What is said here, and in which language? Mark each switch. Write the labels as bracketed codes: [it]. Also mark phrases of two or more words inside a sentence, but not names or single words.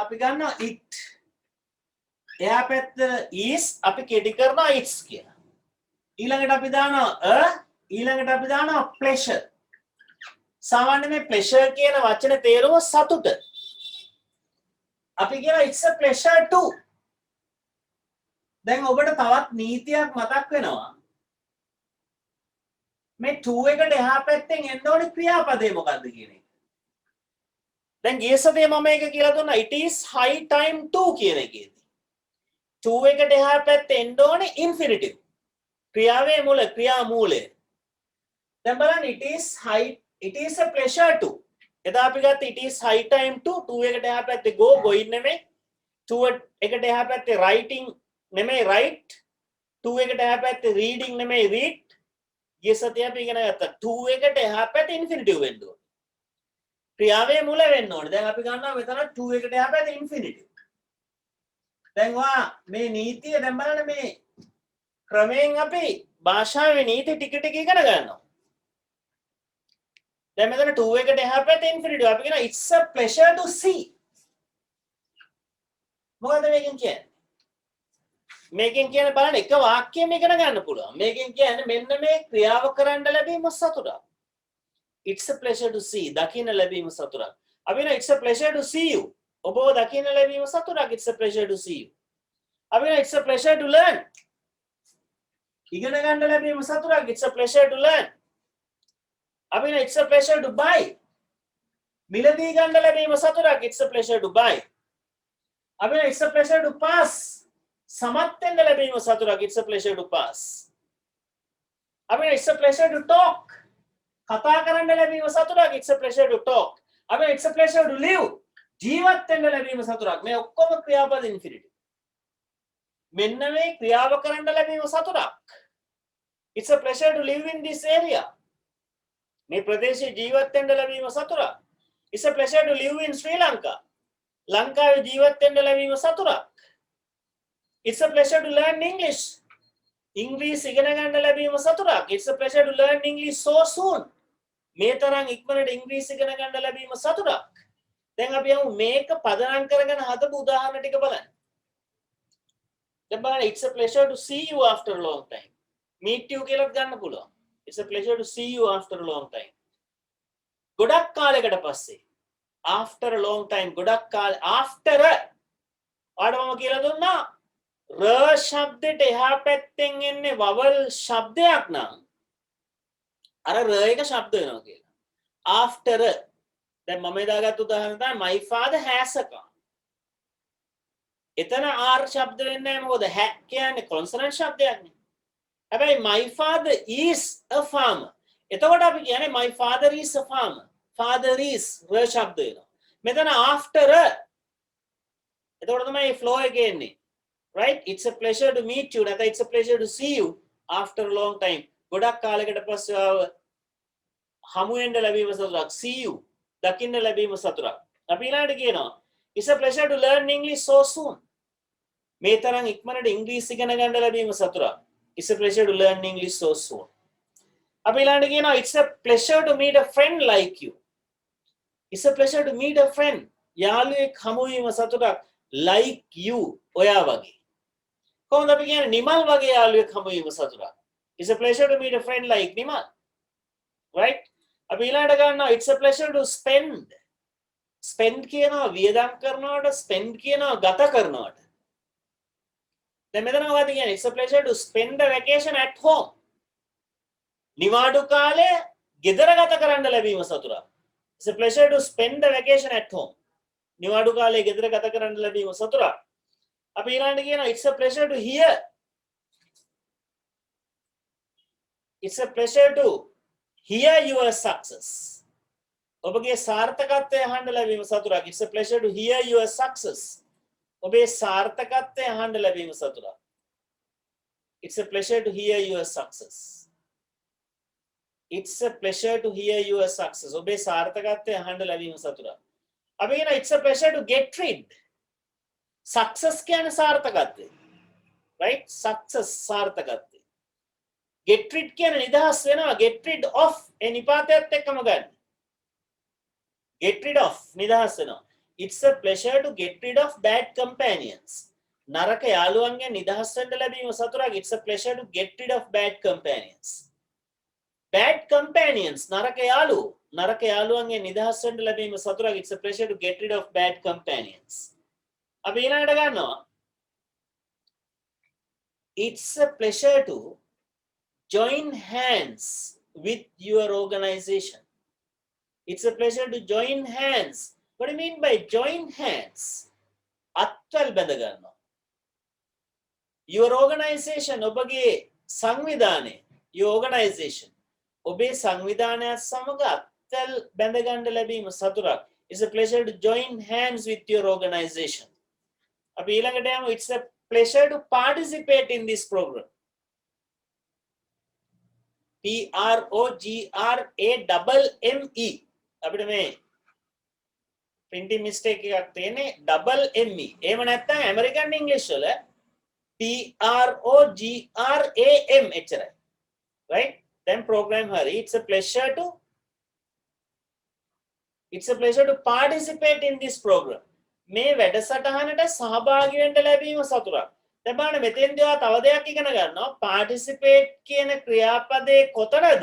[si] අපි ගන්නවා it. එහා පැත්ත is අපි කෙටි කරනවා it's කියලා. ඊළඟට අපි දානවා a, ඊළඟට අපි දානවා pleasure. සාමාන්‍ය මේ pleasure කියන වචනේ තේරුම සතුට. අපි කියනවා [en] it's a pleasure to. [si] දැන් ඔබට තවත් නීතියක් මතක් වෙනවා. මේ to එකට එහා පැත්තෙන් එන්න ඕනේ ක්‍රියාපදේ මොකද්ද කියන එක. දැන් ගිය සතියේ මම මේක කියලා දුන්නා [en] it is high time to [si] කියන එකේදී. to එකට එහා පැත්තේ එන්න ඕනේ infinitive. ක්‍රියාවේ මූල ක්‍රියා මූලය. දැන් බලන්න [en] it is a pleasure to. [si] එදා අපි ගත්ත [en] it is high time to [si] එකට එහා පැත්තේ going නෙමෙයි. to එකට එහා පැත්තේ writing නෙමෙයි write. to එකට එහා පැත්තේ reading නෙමෙයි read. ගිය සතියේ අපි ඉගෙන ගත්තා to එකට එහා පැත්තේ infinitive වෙන්න ඕනේ. ක්‍රියාවේ මූල වෙන්න ඕනේ. දැන් අපි ගන්නවා මෙතන to එකට එහා පැත්තේ infinitive. දැන් වා මේ නීතිය දැන් බලන්න මේ ක්‍රමයෙන් අපි භාෂාවේ නීති ටික ටික ඉගෙන ගන්නවා. දැන් මෙතන to එකට එහා පැත්තේ infinitive අපි කියනවා [en] it's a pleasure to see. [si] මොකද මේකෙන් කියන්නේ? මේකෙන් කියන්නේ බලන්න එක වාක්‍යයක් ඉගෙන ගන්න පුළුවන්. මේකෙන් කියන්නේ මෙන්න මේ ක්‍රියාව කරන්න ලැබීම සතුටක්. [en] It's a pleasure to see. [si] දකින්න ලැබීම සතුටක්. අපි කියනවා [en] it's a pleasure to see you. [si] ඔබව දකින්න ලැබීම සතුටක්. [en] It's a pleasure to see you. [si] අපි කියනවා [en] it's a pleasure to learn. [si] ඉගෙන ගන්න ලැබීම සතුටක්. [en] It's a pleasure to learn. [si] අපි කියනවා [en] it's a pleasure to buy. [si] මිලදී ගන්න ලැබීම සතුටක්. [en] It's a pleasure to buy. [si] අපි කියනවා [en] it's a pleasure to pass. [si] සමත් වෙන්න ලැබීම සතුටක්. [en] It's a pleasure to pass. [si] අපි කියනවා [en] it's a pleasure to talk. [si] කතා කරන්න ලැබීම සතුටක්. [en] It's a pleasure to talk. අපි it's a pleasure to live. [si] ජීවත් වෙන්න ලැබීම සතුටක්. මේ ඔක්කොම ක්‍රියාපද ඉන්ෆිනිටිව්. මෙන්න මේ ක්‍රියාව කරන්න ලැබීම සතුටක්. [en] It's a pleasure to live in this area. [si] මේ ප්‍රදේශයේ ජීවත් වෙන්න ලැබීම සතුටක්. [en] It's a pleasure to live in Sri Lanka. [si] ලංකාවේ ජීවත් වෙන්න ලැබීම සතුටක්. [en] It's a pleasure to learn English. [si] English ඉගෙන ගන්න ලැබීම සතුටක්. [en] It's a pleasure to learn English so soon. [si] මේ තරම් ඉක්මනට ඉංග්‍රීසි ඉගෙන ගන්න ලැබීම සතුටක්. දැන් අපි යමු මේක පදනම් කරගෙන හදපු උදාහරණ ටික බලන්න. දැන් බලන්න [en] it's a pleasure to see you after a long time. meet you [si] කියලාත් ගන්න පුළුවන්. [en] It's a pleasure to see you after a long time. [si] ගොඩක් කාලයකට පස්සේ. [en] after a long time [si] ගොඩක් කාලෙ after ඔයාලට මම කියලා දුන්නා ර ශබ්දෙට එහා පැත්තෙන් එන්නේ වවල් ශබ්දයක් නම් අර ර එක ශබ්ද වෙනවා කියලා. after දැන් මම දාගත්තු උදාහරණ තමයි [en] my father has a car. [si] එතන r ශබ්ද වෙන්නේ නැහැ මොකද ha කියන්නේ consonant ශබ්දයක් නේ. [en] හැබැයි my father is a farmer. [si] එතකොට අපි කියන්නේ [en] my father is a farmer. father is [si] ර ශබ්ද වෙනවා. මෙතන after එතකොට තමයි flow එක එන්නේ. [en] Right? It's a pleasure to meet you. [si] නැත්නම් [en] it's a pleasure to see you after a long time. [si] ගොඩක් කාලයකට පස්සේ හමු වෙන්න ලැබීම සතුටක්. [en] see you [si] දකින්න ලැබීම සතුටක්. අපි ඊළඟට කියනවා [en] it's a pleasure to learn English so soon. [si] මේ තරම් ඉක්මනට ඉංග්‍රීසි ඉගෙන ගන්න ලැබීම සතුටක්. [en] it's a pleasure to learn English so soon. [si] අපි ඊළඟට කියනවා [en] it's a pleasure to meet a friend like you. it's a pleasure to meet a friend. [si] යාළුවෙක් හමු වීම සතුටක්. [en] like you [si] ඔයා වගේ. කොහොමද අපි කියන්නේ නිමල් වගේ යාළුවෙක් හමු වීම සතුටක්. [en] it's a pleasure to meet a friend like නිමල්. right? [si] අපි ඊළඟට ගන්නවා [en] it's a pleasure to spend. [si] spend කියනවා වියදම් කරනවට spend කියනවා ගත කරනවට. දැන් මෙතන මොකද කියන්නේ [en] it's a pleasure to spend a vacation at home. [si] නිවාඩු කාලය ගෙදර ගත කරන්න ලැබීම සතුටක්. [en] it's a pleasure to spend a vacation at home. [si] නිවාඩු කාලය ගෙදර ගත කරන්න ලැබීම සතුටක්. අපි ඊළඟට කියනවා [en] it's a pleasure to hear. it's a pleasure to hear your success. [si] ඔබගේ සාර්ථකත්වය අහන්න ලැබීම සතුටක්. [en] It's a pleasure to hear your success. [si] ඔබේ සාර්ථකත්වය අහන්න ලැබීම සතුටක්. [en] It's a pleasure to hear your success. It's a pleasure to hear your success. [si] ඔබේ සාර්ථකත්වය අහන්න ලැබීම සතුටක්. අපි කියන [en] it's a pleasure to get rid. Success [si] කියන්නේ සාර්ථකත්වය. [en] Right? Success සාර්ථකත්වය. Get rid [si] කියන්නේ නිදහස් වෙනවා. [en] Get rid of [si] ඒ නිපාතයත් එක්කම ගන්න. [en] Get rid of [si] නිදහස් වෙනවා. [en] It's a pleasure to get rid of bad companions. [si] නරක යාළුවන්ගෙන් නිදහස් වෙන්න ලැබීම සතුටක්. [en] It's a pleasure to get rid of bad companions. Bad companions [si] නරක යාළුවන්ගෙන් නිදහස් වෙන්න ලැබීම සතුටක්. [en] It's a pleasure to get rid of bad companions. [si] අපි ඊළඟට ගන්නවා [en] It's a pleasure to join hands with your organization. It's a pleasure to join hands. What do you mean by join hands? [si] අත්වල් බැඳ ගන්නවා. [en] Your organization, [si] ඔබගේ සංවිධානය, [en] your organization, [si] ඔබේ සංවිධානයත් සමග අත්වල් බැඳ ගන්න ලැබීම සතුටක්. [en] It's a pleasure to join hands with your organization. [si] අපි ඊළඟට යමු. [en] It's a pleasure to participate in this program. PROGRAMME. [si] අපිට මේ [en] printing mistake [si] එකක් තියෙන්නේ [en] double ME. [si] එහෙම නැත්නම් [en] American English [si] වල PROGRAM එච්චරයි. [en] Right? Then program හරි. It's a pleasure to participate in this program. [si] මේ වැඩසටහනට සහභාගී වෙන්න ලැබීම සතුටක්. දැන් බලන්න මෙතෙන්දී ඔයා තව දෙයක් ඉගෙන ගන්නවා. participate කියන ක්‍රියාපදයේ කොතනද?